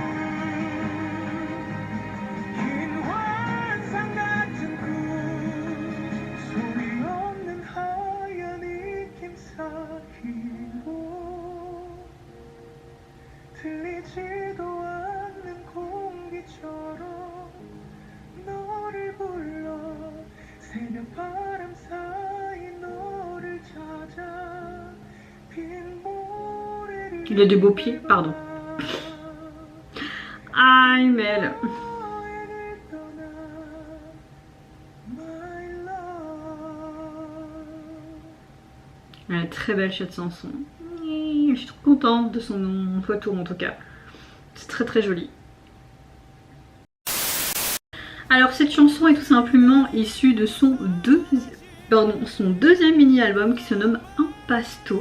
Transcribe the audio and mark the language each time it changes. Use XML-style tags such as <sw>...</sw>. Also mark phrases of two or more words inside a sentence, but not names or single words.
<ko>긴 환상 같은 꿈 소리 없는 하얀 입김 사이로 들리지도 않는 공기처럼 너를 불러 새벽 바람 사이 너를 찾아 빈 모래를</ko> <fr>Il a des beaux pieds, pardon. Ah, Mel.</fr> <ko>여행을 떠나</ko> <en>My love</en> <fr>Elle est très belle cette chanson. Je suis trop contente de son retour en tout cas. C'est très très joli. Alors cette chanson est tout simplement issue de son deuxième mini-album qui se nomme Impasto.</fr>